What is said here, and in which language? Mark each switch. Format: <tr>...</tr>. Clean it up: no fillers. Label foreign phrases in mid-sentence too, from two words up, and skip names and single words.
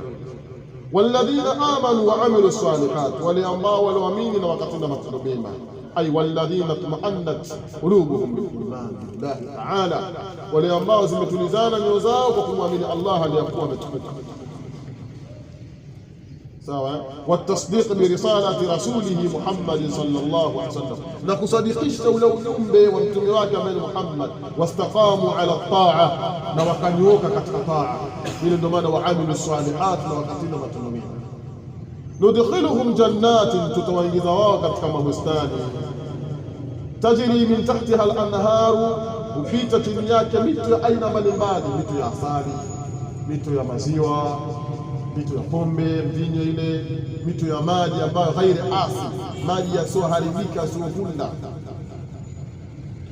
<ar>والذين آمنوا وعملوا الصالحات,</ar> <sw>wale ambao waliamini na wakatenda matendo mema.</sw> <ar>أي الذين تطمئن قلوبهم بالإيمان بالله تعالى,</ar> <sw>wale ambao zimetulizana nyoyo zao kwa kumwamini Allah aliyakuwa ametukuka.</sw> <ar>Sawa. والتصديق برسالة رسوله محمد صلى الله عليه وسلم,</ar> <sw>na kusadikisha ule ujumbe wa mtume wake ambaye Muhammad.</sw> <ar>واستقاموا على الطاعة,</ar> <sw>na wakanyooka katika taa. Ile ndio maana</sw> <ar>وعملوا الصالحات,</ar> <sw>na wakatenda matendo mema.</sw> <ar>ندخلهم جنات,</ar> <sw>tutawaingiza wao katika mabustani.</sw> <ar>تجري من تحتها الأنهار,</ar> <sw>upita chini yake mito ya aina mbalimbali, mito ya asali, mito ya maziwa, mito ya pombe, mvinyo ile, mito ya maji ambayo</sw> <ar>غير آسن,</ar> <sw>maji yasioharibika, yasiovunda.</sw>